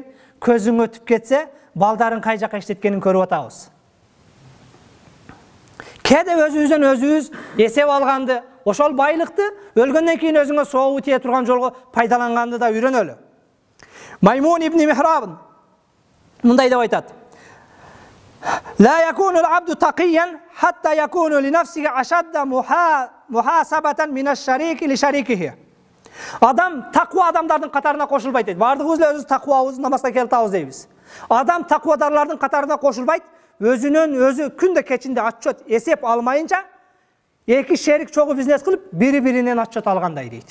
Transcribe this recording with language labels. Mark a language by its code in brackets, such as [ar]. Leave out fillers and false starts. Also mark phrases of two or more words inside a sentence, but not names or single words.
[ky] Көзүң өтүп кетсе, балдарын кай жака иштеткенин көрүп атабыз. Кээде өзүбүздөн өзүбүз эсеп алганды, ошол байлыкты өлгөндөн кийин өзүңө сообу тие турган жолго пайдаланганды да үйрөнөлү. Маймун ибн Михраб мындай деп айтат: [ar] لا يكون العبد تقيا حتى يكون لنفسه أشد محاسبة من الشريك لشريكه. [ky] Адам таква адамдардын катарына кошулбайт дейт. Бардыгыбыз өзүбүз таквабыз, намазга келип атабыз дейбиз. Адам таквадарлардын катарына кошулбайт, өзүнөн өзү күндө кечинде отчет эсеп алмайынча эки шерик чогуу бизнес кылып, бири-биринен отчет алгандай дейт.